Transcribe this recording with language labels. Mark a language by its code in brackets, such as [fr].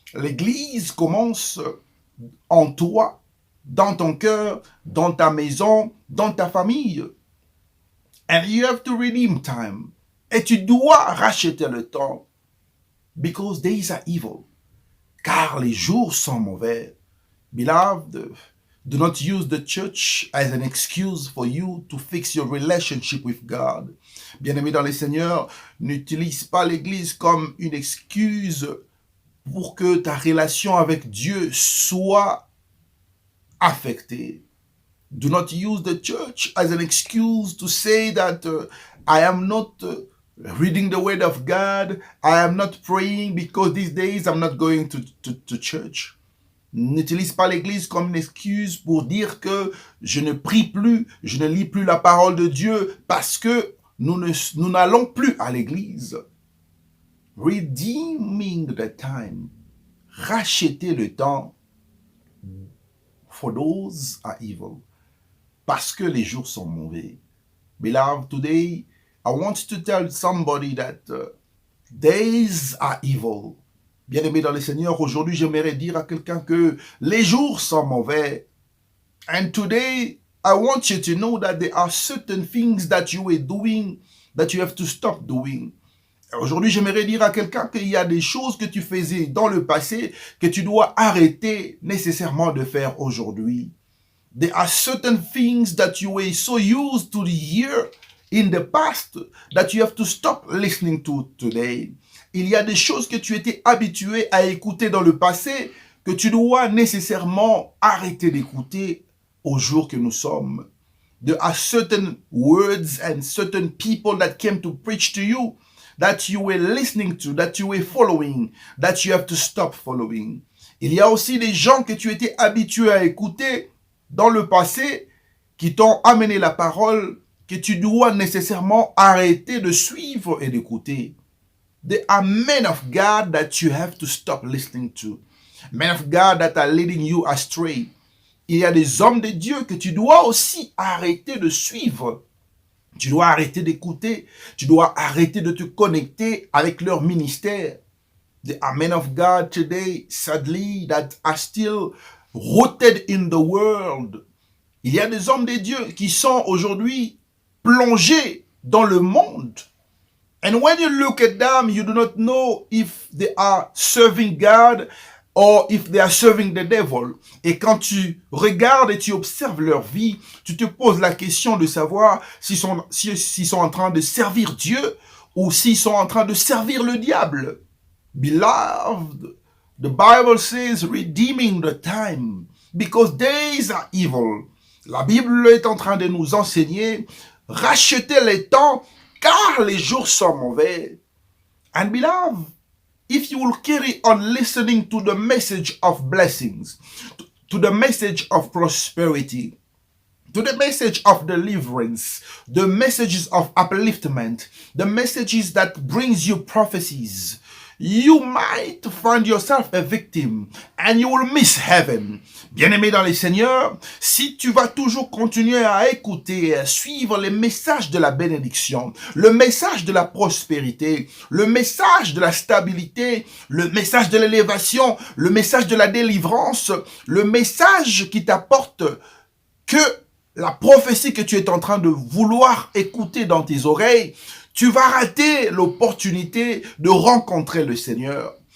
[fr] L'église commence en toi, dans ton cœur, dans ta maison, dans ta famille. [en] And you have to redeem time. [fr] Et tu dois racheter le temps. [en] Because days are evil. [fr] Car les jours sont mauvais. [en] Beloved, do not use the church as an excuse for you to fix your relationship with God. [fr] Bien-aimés dans les Seigneurs, n'utilise pas l'église comme une excuse pour que ta relation avec Dieu soit affectée. [en] Do not use the church as an excuse to say that I am not reading the word of God, I am not praying because these days I'm not going to church. [fr] N'utilise pas l'église comme une excuse pour dire que je ne prie plus, je ne lis plus la parole de Dieu parce que nous n'allons plus à l'église. [en] Redeeming the time. [fr] Racheter le temps. [en] For those are evil. [fr] Parce que les jours sont mauvais. [en] Beloved, today, I want to tell somebody that days are evil. [fr] Bien-aimé dans le Seigneur, aujourd'hui, j'aimerais dire à quelqu'un que les jours sont mauvais. [en] And today, I want you to know that there are certain things that you were doing that you have to stop doing. [fr] Aujourd'hui, j'aimerais dire à quelqu'un qu'il y a des choses que tu faisais dans le passé que tu dois arrêter nécessairement de faire aujourd'hui. [en] There are certain things that you were so used to hear in the past that you have to stop listening to today. [fr] Il y a des choses que tu étais habitué à écouter dans le passé que tu dois nécessairement arrêter d'écouter au jour que nous sommes. [en] There are certain words and certain people that came to preach to you that you were listening to, that you were following, that you have to stop following. [fr] Il y a aussi des gens que tu étais habitué à écouter dans le passé qui t'ont amené la parole que tu dois nécessairement arrêter de suivre et d'écouter. [en] There are men of God that you have to stop listening to. Men of God that are leading you astray. [fr] Il y a des hommes de Dieu que tu dois aussi arrêter de suivre. Tu dois arrêter d'écouter. Tu dois arrêter de te connecter avec leur ministère. [en] There are men of God today, sadly, that are still rooted in the world. [fr] Il y a des hommes de Dieu qui sont aujourd'hui plongés dans le monde. [en] And when you look at them, you do not know if they are serving God or if they are serving the devil. [fr] Et quand tu regardes et tu observes leur vie, tu te poses la question de savoir s'ils sont en train de servir Dieu ou s'ils sont en train de servir le diable. [en] Beloved, the Bible says redeeming the time because days are evil. [fr] La Bible est en train de nous enseigner racheter les temps car les jours sont mauvais. [en] And beloved, if you will carry on listening to the message of blessings, to the message of prosperity, to the message of deliverance, the messages of upliftment, the messages that brings you prophecies, you might find yourself a victim and you will miss heaven. [fr] Bien-aimé dans les Seigneurs, si tu vas toujours continuer à écouter et à suivre les messages de la bénédiction, le message de la prospérité, le message de la stabilité, le message de l'élévation, le message de la délivrance, le message qui t'apporte que la prophétie que tu es en train de vouloir écouter dans tes oreilles, tu vas rater l'opportunité de rencontrer le Seigneur.